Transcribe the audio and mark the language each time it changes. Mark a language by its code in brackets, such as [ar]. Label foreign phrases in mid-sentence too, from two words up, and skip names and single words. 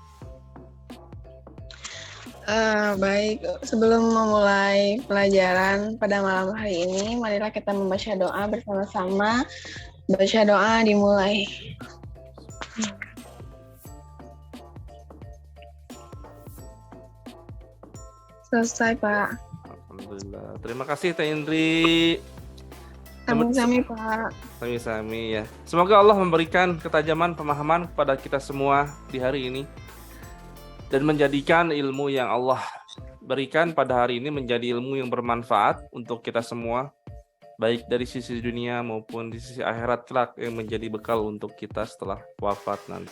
[id] Baik, sebelum memulai pelajaran pada malam hari ini, marilah kita membaca doa bersama-sama. Baca doa dimulai. Selesai, Pak. Alhamdulillah. Terima kasih Teh Indri. Sami-sami, Pak. Sami-sami ya. Semoga Allah memberikan ketajaman pemahaman kepada kita semua di hari ini. Dan menjadikan ilmu yang Allah berikan pada hari ini menjadi ilmu yang bermanfaat untuk kita semua, baik dari sisi dunia maupun di sisi akhirat kelak yang menjadi bekal untuk kita setelah wafat nanti.